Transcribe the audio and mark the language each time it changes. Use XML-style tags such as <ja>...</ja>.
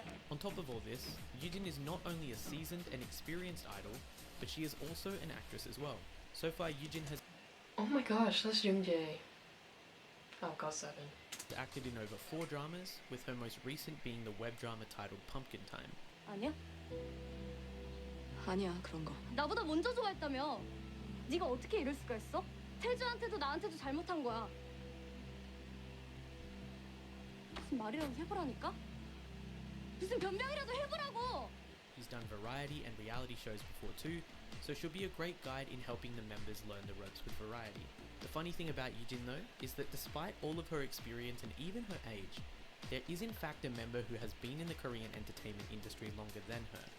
<en>On top of all this, Yujin is not only a seasoned and experienced idol, but she is also an actress as well. So far, Yujin has Oh my gosh, that's Yoonjae. Oh, God7. acted in over 4 dramas, with her most recent being the web drama titled Pumpkin Time.</en> <ko>아니야? 아니야 그런 거. 나보다 먼저 좋아했다며. 네가 어떻게 이럴 수가 있어? 태주한테도 나한테도 잘못한 거야. 무슨 말이라도 해보라니까? 무슨 변명이라도 해보라고!</ko> <en>She's done variety and reality shows before too, so she'll be a great guide in helping the members learn the ropes with variety. The funny thing about Yujin though, is that despite all of her experience and even her age, there is in fact a member who has been in the Korean entertainment industry longer than her.</en>